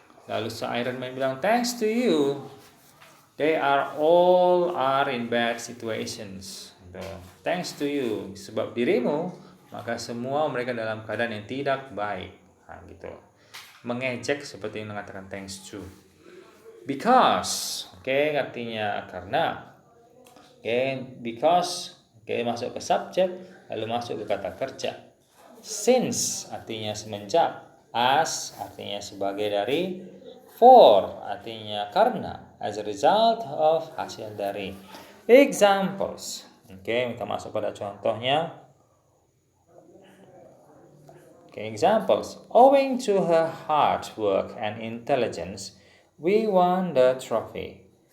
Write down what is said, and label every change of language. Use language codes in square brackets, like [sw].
[id] Lalu Iron Man bilang, [en] thanks to you, they all are in bad situations. Thanks to you, [id] sebab dirimu, maka semua mereka dalam keadaan yang tidak baik. Gitu. Mengejek seperti yang mengatakan thanks to. Because, artinya karena. Because, masuk ke subjek, lalu masuk ke kata kerja. Since, artinya semenjak. As, artinya sebagai dari. For, artinya karena. As a result of, hasil dari. Examples. Kita masuk pada contohnya. [en] Examples. Owing to her hard work and intelligence, we won the trophy.